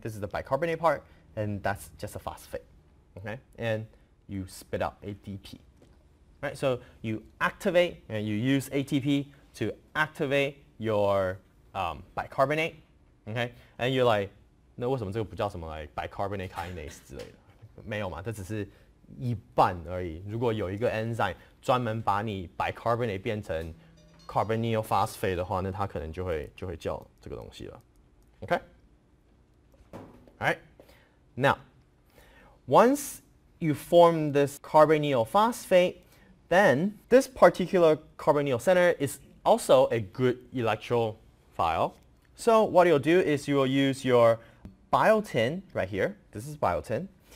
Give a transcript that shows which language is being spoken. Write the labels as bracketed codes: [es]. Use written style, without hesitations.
[en] This is the bicarbonate part, and that's just a phosphate. Okay? And you spit out ATP. Right? So you activate, and you use ATP to activate your bicarbonate. Okay? And you're like, [zh] 那为什么这个不叫什么 like bicarbonate kinase 之类的？没有嘛，这只是一半而已。如果有一个 enzyme 专门把你 bicarbonate 变成 carbonyl phosphate 的话，那它可能就会叫这个东西了。 [en] Okay? Alright. Now, once you form this carbonyl phosphate, then this particular carbonyl center is also a good electrophile. So what you'll do is you will use your biotin right here. This is biotin.